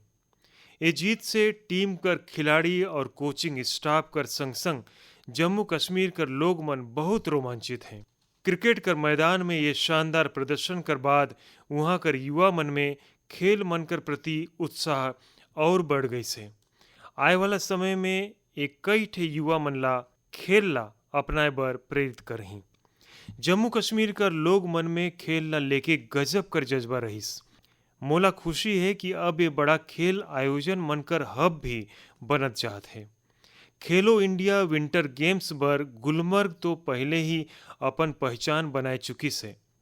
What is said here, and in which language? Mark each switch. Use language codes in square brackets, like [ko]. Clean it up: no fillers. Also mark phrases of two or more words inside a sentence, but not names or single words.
[hne] ये जीत से टीम कर खिलाड़ी और कोचिंग स्टाफ कर संग संग जम्मू कश्मीर कर लोग मन बहुत रोमांचित हैं। क्रिकेट कर मैदान में ये शानदार प्रदर्शन कर बाद वहाँ कर युवा मन में खेल मन कर प्रति उत्साह और बढ़ गई से। आए वाला समय में एक कई ठे युवा मन ला खेल ला अपनाए बर प्रेरित करही। जम्मू कश्मीर कर लोग मन में खेल ला लेके गजब कर जज्बा रहीस। मोला खुशी है कि अब ये बड़ा खेल आयोजन मनकर हब भी बनत जात है। खेलो इंडिया विंटर गेम्स बर गुलमर्ग तो पहले ही अपन पहचान बनाए चुकी से।